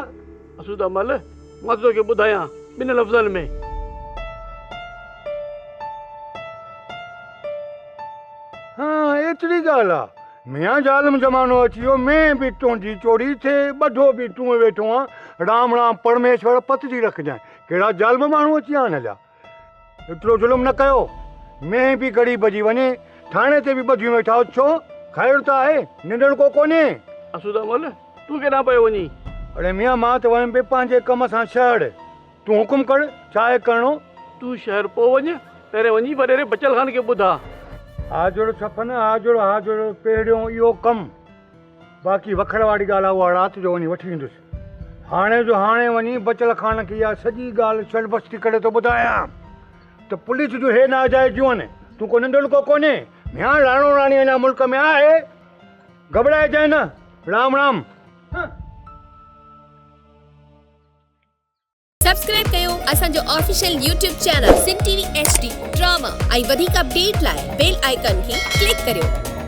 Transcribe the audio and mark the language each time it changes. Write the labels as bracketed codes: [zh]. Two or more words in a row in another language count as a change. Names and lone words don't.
[sd] असुदा मल मां तोखे ॿुधायां ॿिनि लफ़्ज़नि में। हाँ एतरी ॻाल्हि आहे। मियां ज़ालिम ज़मानो अची वियो, में बि तुंहिंजी चोरी थिए, ॿधो बि तूं वेठो आहे। राम राम परमेश्वर पतजी रखजांइ। कहिड़ा ज़ालिम माण्हू अची विया हिन जा। एतिरो ज़ुल्म न कयो। में बि घड़ी भॼी वञे, थाणे ते बि ॿधियूं वेठा हो। छो? ख़ैर त आहे, निंडण को कोन्हे। असुदा मल तूं केॾां पियो वञी? अड़े मियां मां त वयुमि पिए पंहिंजे कम सां शहर। तूं हुकुम कर, छा आहे करिणो? तूं शहर पोइ वञ, पहिरें वञी वॾेरे बचल खान खे ॿुधा। हाजुर छपन हाजुर पहिरियों इहो कमु, बाक़ी वखर वारी ॻाल्हि आहे उहा राति जो वञी वठी ईंदुसि। हाणे जो हाणे वञी बचल खान खे इहा सॼी ॻाल्हि शरबस्ती करे थो ॿुधायां त पुलिस जो हे नाजाइज़ियूं आहिनि। तूं को नंढड़ो को कोन्हे। मियां राणो राणी अञा मुल्क में आहे, घबराइजांइ न। राम राम। सब्सक्राइब कयो असांजो [en] official YouTube channel [sd] सिंह टीवी HD ड्रामा ऐं वधीक अपडेट लाइ [en] bell icon [sd] खे क्लिक करियो।